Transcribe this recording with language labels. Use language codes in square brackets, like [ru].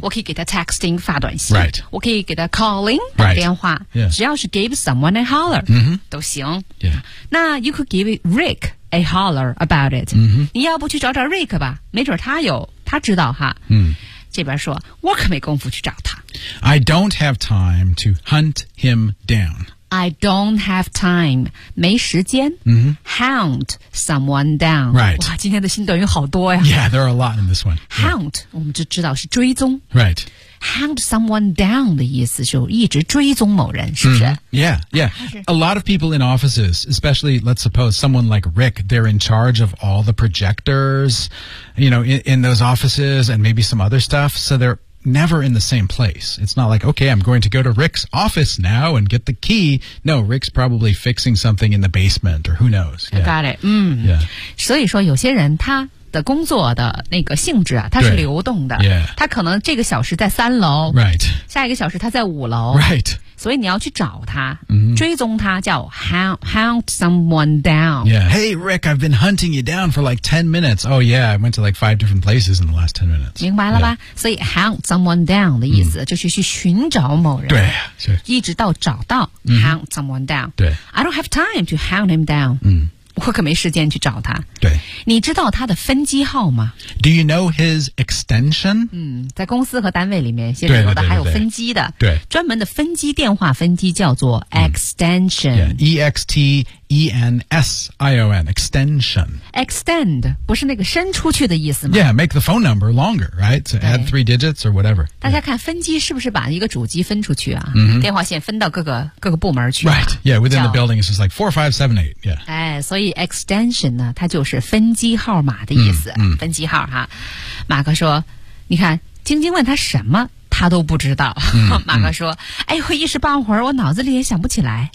[zh] 我可以给他 texting, 发短信。 [en] Right. [zh] 我可以给他 calling, 打电话。 [en] Right. Yeah. [zh] 只要是 [en] give someone a holler,、 mm-hmm. [zh] 都行。 [en] Yeah. 那 you could give Rick a holler about it、 mm-hmm. [zh] 你要不去找找 Rick 吧没准他有他知道哈、 mm. 这边说我可没功夫去找他 [en] I don't have time to hunt him down I don't have time [zh] 没时间、 [en] mm-hmm. hunt someone down、 right. [zh] 哇今天的新短语好多呀 [en] Yeah there are a lot in this one [zh] hunt、yeah. 我们就知道是追踪 [en] Right Hunt someone down [zh] 的意思就一直追踪某人，是不是、 [en] mm-hmm. ？Yeah, yeah. A lot of people in offices, especially let's suppose someone like Rick, they're in charge of all the projectors, you know, in those offices and maybe some other stuff. So they're never in the same place. It's not like, okay, I'm going to go to Rick's office now and get the key. No, Rick's probably fixing something in the basement or who knows.、 Yeah. Got it.、Mm. Yeah. [zh] 所以说有些人他的工作的那个性质啊，它是流动的。 [en] Yeah. [zh] 它可能这个小时在三楼。 [en] Right. [zh] 下一个小时它在五楼。 [en] Right. [zh] 所以你要去找它、 mm-hmm. 追踪它叫 [en] hunt someone down. Yeah. Hey, Rick, I've been hunting you down for like 10 minutes. Oh, yeah, I went to like 5 different places in the last 10 minutes. [zh] 明白了吧、yeah. 所以 [en] hunt someone down [zh] 的意思、mm-hmm. 就是去寻找某人。对。是一直到找到、mm-hmm. [en] hunt someone down. [zh] 对。 [en] I don't have time to hunt him down. 嗯、 [zh] mm. 我可没时间去找他。对，你知道他的分机号吗 [en] ？Do you know his extension？ [zh] 嗯，在公司和单位里面，现在有的还有分机的。对, 对, 对, 对，专门的分机电话分机叫做 extension。嗯 [en] yeah, extension， extension。 [zh] Extend 不是那个伸出去的意思吗 [en] ？Yeah， make the phone number longer， right？ So add three digits or whatever。 [zh] 大家看分机是不是把一个主机分出去啊？ Mm-hmm. 电话线分到各个部门去、啊。 [en] Right， yeah， within the building is just like 4, 5, 7, 8 yeah。 [zh] 哎，所以 extension 呢，它就是分机号码的意思。 Mm-hmm. 分机号哈，马克说，你看晶晶问他什么？他都不知道。 Mm-hmm. 马克说，哎，我一时半会儿我脑子里也想不起来。